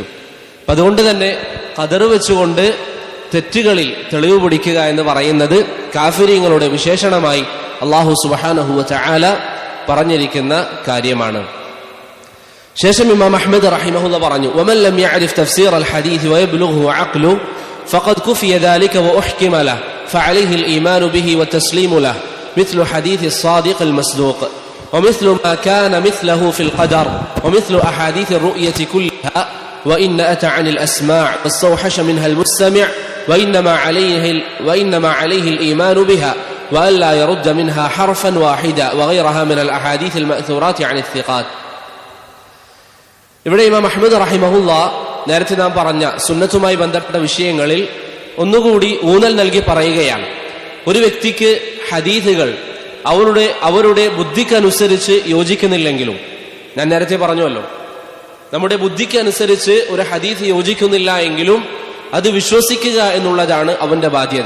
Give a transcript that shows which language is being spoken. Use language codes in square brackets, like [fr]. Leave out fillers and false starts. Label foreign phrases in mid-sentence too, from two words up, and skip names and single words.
[ml] അപ്പൊ അതുകൊണ്ട് തന്നെ ഖദർ വെച്ചുകൊണ്ട് തെറ്റുകളിൽ തെളിവ് പിടിക്കുക എന്ന് പറയുന്നത് കാഫിരീങ്ങളുടെ വിശേഷണമായി [ar] الله سبحانه وتعالى [ml] പറഞ്ഞിരിക്കുന്ന കാര്യമാണ്. ശേഷം ഇമാം അഹ്മദ് റഹിമഹുല്ലാഹ് പറഞ്ഞു, [ar] ومن لم يعرف تفسير الحديث ويبلغه عقله فقد كفي ذلك وأحكم له فعليه الإيمان به والتسليم له مثل حديث الصادق المصدوق ومثل ما كان مثله في القدر ومثل أحاديث الرؤية كلها وإن أتى عن الأسماع واستوحش منها المستمع وإنما عليه الإيمان بها وألا يرد منها حرفا واحدا وغيرها من الأحاديث المأثورات عن الثقات. [ml] ഇവിടെ ഇമാം അഹ്മദ് റഹിമഹുല്ലാഹ് നേരത്തെ നാം പറഞ്ഞ സുന്നത്തുമായി ബന്ധപ്പെട്ട വിഷയങ്ങളിൽ ഒന്നുകൂടി ഊന്നൽ നൽകി പറയുകയാണ്. ഒരു വ്യക്തിക്ക് ഹദീസുകൾ അവരുടെ ബുദ്ധിക്കനുസരിച്ച് യോജിക്കുന്നില്ലെങ്കിലും, ഞാൻ നേരത്തെ പറഞ്ഞുവല്ലോ, നമ്മുടെ ബുദ്ധിക്കനുസരിച്ച് ഒരു ഹദീസ് യോജിക്കുന്നില്ല എങ്കിലും അത് വിശ്വസിക്കുക എന്നുള്ളതാണ് അവന്റെ ബാധ്യത.